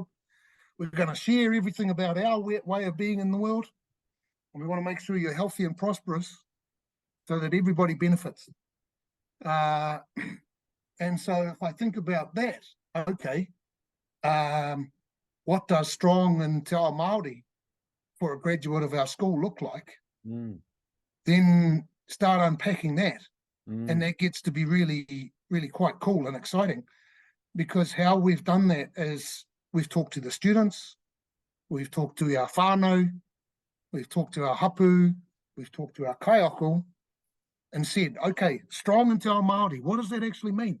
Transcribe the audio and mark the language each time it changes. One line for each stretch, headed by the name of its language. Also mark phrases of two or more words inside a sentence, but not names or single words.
English: We're going to share everything about our way of being in the world. And we want to make sure you're healthy and prosperous so that everybody benefits. And so if I think about that, okay, what does strong in
Māori: te ao Māori
English: for a graduate of our school look like? Then start unpacking that. And that gets to be really really quite cool and exciting, because how we've done that is we've talked to the students, we've talked to our whānau, we've talked to our hapu, we've talked to our kaiako, and said, okay, strong and
Māori: Te Ao Māori,
English: what does that actually mean?